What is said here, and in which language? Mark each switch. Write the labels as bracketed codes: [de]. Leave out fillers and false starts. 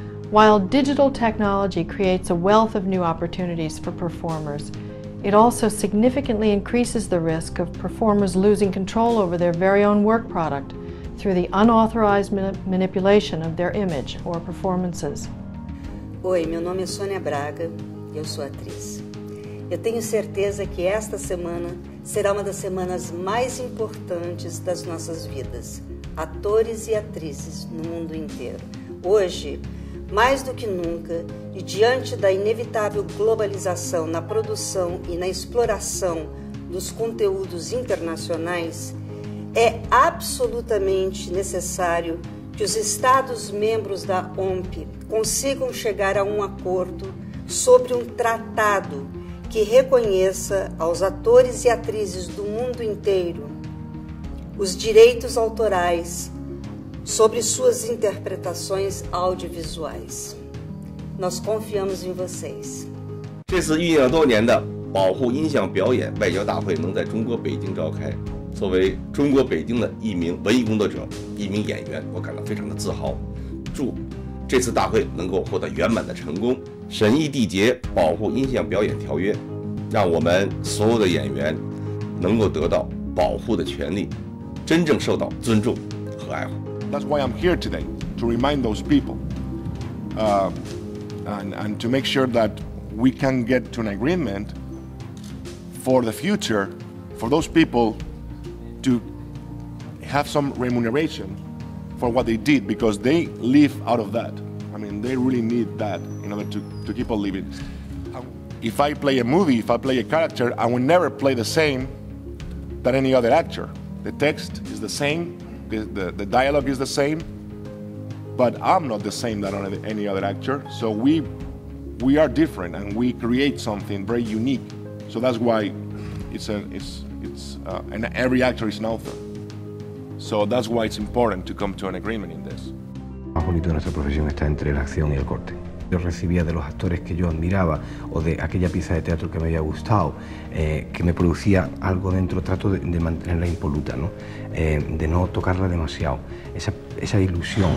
[en] While digital technology creates a wealth of new opportunities for performers, it also significantly increases the risk of performers losing control over their very own work product through the unauthorized manipulation of their image or performances. [pt] Oi, meu nome é Sônia Braga e eu sou atriz. Eu tenho certeza que esta semana será uma das semanas mais importantes das nossas vidas, atores e atrizes no mundo inteiro. Hoje, mais do que nunca, e diante da inevitável globalização na produção e na exploração dos conteúdos internacionais, é absolutamente necessário que os Estados-membros da OMP consigam chegar a um acordo sobre um tratado que reconheça aos atores e atrizes do mundo inteiro os direitos autorais sobre suas interpretações audiovisuais. Nós confiamos em vocês. [zh] 这次酝酿多年的保护音像表演外交大会能在中国北京召开，作为中国北京的一名文艺工作者、一名演员，我感到非常的自豪。祝这次大会能够获得圆满的成功，审议缔结保护音像表演条约，让我们所有的演员能够得到保护的权利，真正受到尊重和爱护。 [en] That's why I'm here today, to remind those people and to make sure that we can get to an agreement for the future for those people to have some remuneration for what they did, because they live out of that. I mean, they really need that in order to keep on living. If I play a movie, if I play a character, I will never play the same than any other actor. The text is the same, the dialogue is the same, but I'm not the same than any other actor. So we are different, and we create something very unique. So that's why and every actor is an author. So that's why it's important to come to an agreement in this. [es] Lo más bonito de nuestra profesión está entre la acción y el corte. Yo recibía de los actores que yo admiraba o de aquella pieza de teatro que me había gustado, que me producía algo dentro, trato de mantenerla impoluta, ¿no? De no tocarla demasiado, esa ilusión.